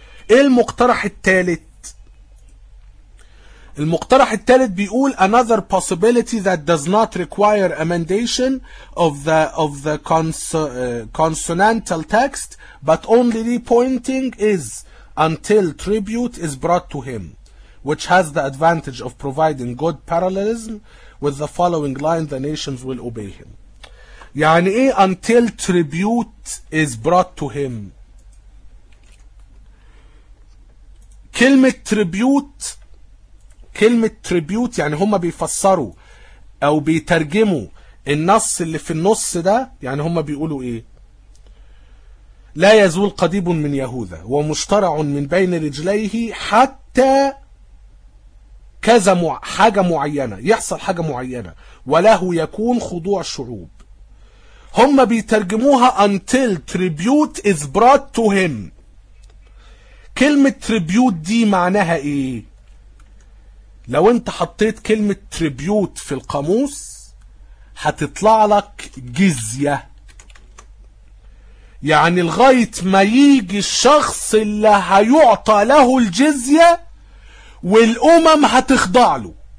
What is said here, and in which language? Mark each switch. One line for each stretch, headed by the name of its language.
Arabic: ايه المقترح الثالث؟ المقترح الثالث بيقول
English: another possibility that does not require amendation of the consonantal text but only repointing is until tribute is brought to him which has the advantage of providing good parallelism with the following line the nations will obey him.
Arabic: يعني ايه
English: until tribute is brought to him؟
Arabic: كلمة tribute، كلمة tribute يعني هما بيفسروا او بيترجموا النص اللي في النص ده، يعني هما بيقولوا ايه؟ لا يزول قديب من يهوذا ومشترع من بين رجليه حتى كذا حاجة معينة، يحصل حاجة معينة وله يكون خضوع شعوب. هم بيترجموها
English: until tribute is brought to him.
Arabic: كلمة tribute دي معناها ايه؟ لو انت حطيت كلمة tribute في القاموس هتطلع لك جزية، يعني لغاية ما يجي الشخص اللي هيعطى له الجزية والأمم هتخضع له.